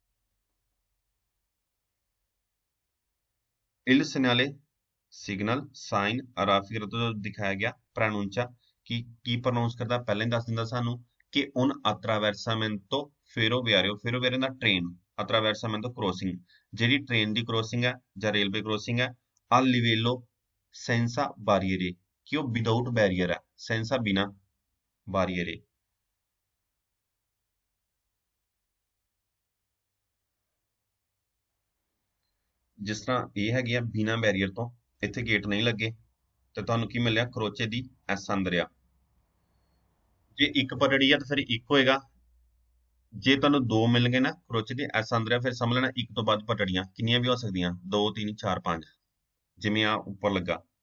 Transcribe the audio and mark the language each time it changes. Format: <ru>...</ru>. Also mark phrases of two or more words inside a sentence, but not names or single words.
<it>il segnale</it> <pa>ਸਿਗਨਲ ਸਾਈਨ ਅਰਾਫੀਰ ਤੋਂ ਦਿਖਾਇਆ ਗਿਆ ਪ੍ਰੋਨਾਂਸਾ ਕੀ ਪ੍ਰੋਨਾਂਸ ਕਰਦਾ ਪਹਿਲਾਂ ਹੀ ਦੱਸ ਦਿੰਦਾ ਸਾਨੂੰ ਕਿ</pa> <it>un attraversamento ferroviario</it> <pa>ਦਾ ਟ੍ਰੇਨ ਅਟਰਾਵਰਸਾਮੈਂਟੋ ਕ੍ਰੋਸਿੰਗ ਜਿਹੜੀ ਟ੍ਰੇਨ ਦੀ ਕ੍ਰੋਸਿੰਗ ਹੈ ਜਾਂ</pa> <en>railway crossing</en> <pa>ਹੈ</pa> <it>al livello senza barriere</it> <pa>ਕਿ ਉਹ</pa> <en>without barrier</en> <pa>ਹੈ ਸੈਂਸਾ ਬਿਨਾ ਬਾਰੀਅਰੇ ਜਿਸ ਤਰ੍ਹਾਂ ਇਹ ਹੈਗੀ ਆ ਬਿਨਾ ਬੈਰੀਅਰ ਤੋਂ ਇੱਥੇ ਗੇਟ ਨਹੀਂ ਲੱਗੇ ਤੇ ਤੁਹਾਨੂੰ ਕੀ ਮਿਲਿਆ ਕਰੋਚੇ ਦੀ ਐਸ ਅੰਦਰ ਆ ਜੇ ਇੱਕ ਪਟੜੀ ਆ ਤਾਂ ਫਿਰ ਇੱਕ ਹੋਏਗਾ ਜੇ ਤੁਹਾਨੂੰ ਦੋ ਮਿਲਣਗੇ ਨਾ ਕਰੋਚੇ ਦੀ ਐਸ ਅੰਦਰ ਆ ਫਿਰ ਸਮਝ ਲੈਣਾ ਇੱਕ ਤੋਂ ਵੱਧ ਪਟੜੀਆਂ ਕਿੰਨੀਆਂ ਵੀ ਹੋ ਸਕਦੀਆਂ 2 3 4 5 ਜਿਵੇਂ ਆ ਉੱਪਰ ਲੱਗਾ</pa>